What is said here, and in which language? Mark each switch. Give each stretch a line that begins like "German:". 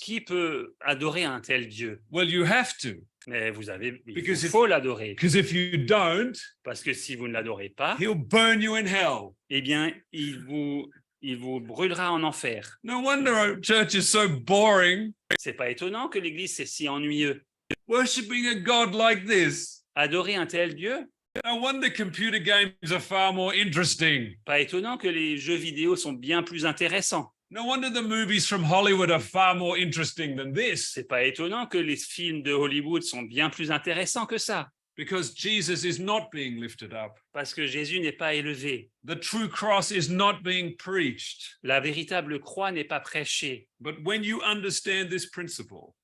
French: Qui peut adorer un tel Dieu?
English: Well, you have to,
French: Mais
English: Because
French: il faut l'adorer.
English: because if you don't,
French: Parce que si vous ne l'adorez pas,
English: he'll burn you in hell.
French: eh bien, il vous brûlera en enfer.
English: No wonder our church is so boring.
French: C'est pas étonnant que l'Église c'est si ennuyeux.
English: Worshipping a God like this.
French: Adorer un tel Dieu,
English: No wonder computer games are far more interesting.
French: pas étonnant que les jeux vidéo sont bien plus intéressants.
English: No wonder the movies from Hollywood are far more interesting than this.
French: C'est pas étonnant que les films de Hollywood sont bien plus intéressants que ça,
English: Because Jesus is not being lifted up.
French: parce que Jésus n'est pas élevé.
English: The true cross is not being preached.
French: La véritable croix n'est pas prêchée.
English: But when you understand this principle